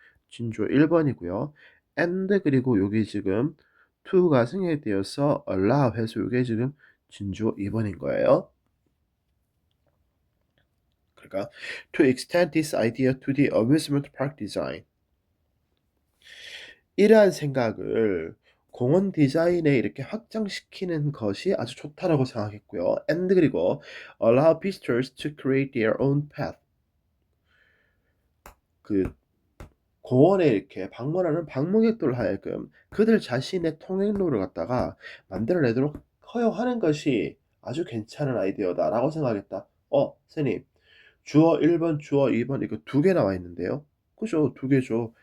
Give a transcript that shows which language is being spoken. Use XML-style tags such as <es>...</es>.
<ko>진주어 1번이고요. and 그리고 여기 지금 to가 승해되어서 allow 해서 요게 지금 진주어 2번인 거예요. 그러니까</ko> <en>to extend this idea to the amusement park design.</en> <ko>이러한 생각을 공원 디자인에 이렇게 확장시키는 것이 아주 좋다라고 생각했고요.</ko> <en>and</en> <ko>그리고</ko> <en>allow visitors to create their own path.</en> <ko>그 공원에 이렇게 방문하는 방문객들 하여금 그들 자신의 통행로를 갖다가 만들어내도록 허용하는 것이 아주 괜찮은 아이디어다라고 생각했다. 선생님, 주어 1번, 주어 2번 이거 두 개 나와 있는데요. 그죠? 두 개죠.</ko>